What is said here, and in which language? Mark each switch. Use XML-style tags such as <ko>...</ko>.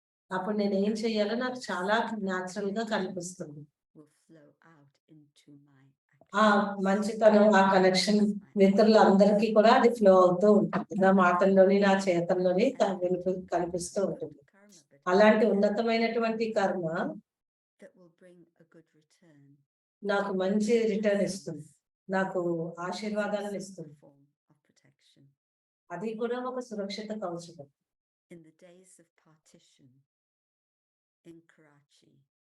<te>అప్పుడు నేను ఏం చెయ్యాలో నాకు చాలా న్యాచురల్ గా కనిపిస్తుంది.</te> <en>will flow out into my</en> <te>ఆ</te> <en>actions.</en> <te>మంచితనం, ఆ కనెక్షన్ మిత్రులందరికీ కూడా అది ఫ్లో అవుతూ ఉంటుంది. నా మాటల్లోని నా చేతల్లోని కనిపిస్తూ ఉంటుంది.</te> <en>Karma, but</en> <te>అలాంటి ఉన్నతమైనటువంటి కర్మ</te> <en>that will bring a good return.</en> <te>నాకు మంచి రిటర్న్ ఇస్తుంది, నాకు ఆశీర్వాదాలను</te> <en>A</en> <te>ఇస్తుంది.</te> <en>form of protection.</en> <te>అది కూడా ఒక సురక్షిత కవచం.</te> <en>In the days of partition in Karachi,</en>